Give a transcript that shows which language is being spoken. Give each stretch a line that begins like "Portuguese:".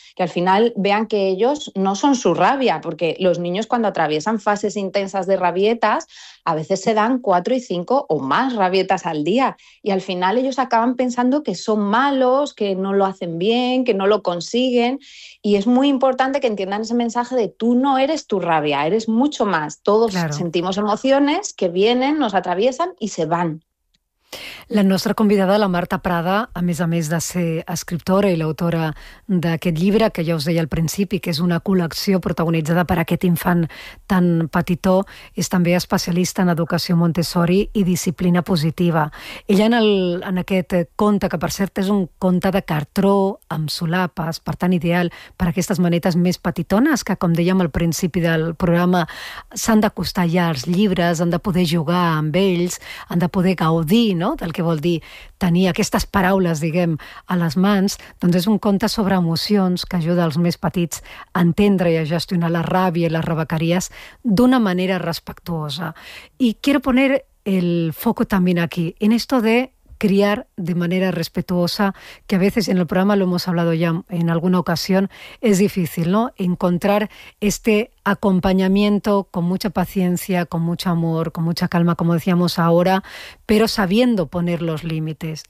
Spanish: Que al final vean que ellos no son su rabia, porque los niños cuando atraviesan fases intensas de rabietas, a veces se dan 4 y 5 o más rabietas al día. Y al final ellos acaban pensando que son malos, que no lo hacen bien, que no lo consiguen. Y es muy importante que entiendan ese mensaje de tú no eres tu rabia, eres mucho más. Todos claro. Sentimos emociones que vienen, nos atraviesan y se van.
Catalan: La nostra convidada, la Marta Prada, a més de ser escriptora i l'autora d'aquest llibre, que ja us deia al principi, que és una col·lecció protagonitzada per aquest infant tan petitó, és també especialista en educació Montessori i disciplina positiva. Ella en aquest conte, que per cert és un conte de cartró amb solapes, per tant ideal per aquestes manetes més petitones, que com dèiem al principi del programa, s'han d'acostar ja als llibres, han de poder jugar amb ells, han de poder gaudir, no?, del que vol dir tenir aquestes paraules, diguem, a les mans. Doncs és un conte sobre emocions que ajuda els més petits a entendre i a gestionar la ràbia i les rebequeries d'una manera respectuosa.
Spanish: I quiero poner el foco también aquí, en esto de criar de manera respetuosa, que a veces en el programa lo hemos hablado ya en alguna ocasión, es difícil, ¿no?, encontrar este acompañamiento con mucha paciencia, con mucho amor, con mucha calma, como decíamos ahora, pero sabiendo poner los límites.